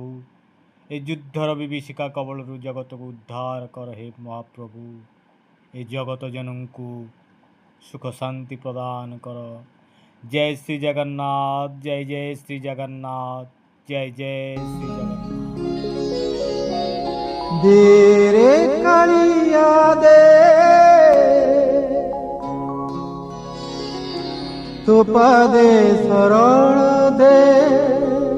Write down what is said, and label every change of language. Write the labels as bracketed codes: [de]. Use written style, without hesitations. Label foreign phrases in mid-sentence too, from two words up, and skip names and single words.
[or] ଏ ଯୁଦ୍ଧର ବିଭୀଷିକା କବଳରୁ ଜଗତକୁ ଉଦ୍ଧାର କର ହେ ମହାପ୍ରଭୁ। ଏ ଜଗତ ଜନଙ୍କୁ ସୁଖ ଶାନ୍ତି ପ୍ରଦାନ କର। ଜୟ ଶ୍ରୀ ଜଗନ୍ନାଥ, ଜୟ ଜୟ ଶ୍ରୀ ଜଗନ୍ନାଥ, ଜୟ ଜୟ ଶ୍ରୀ ଜଗନ୍ନାଥ। ଦେ ରେ କାଳିଆ ଦେ, ତୋ ପଦେ ଶରଣ ଦେ।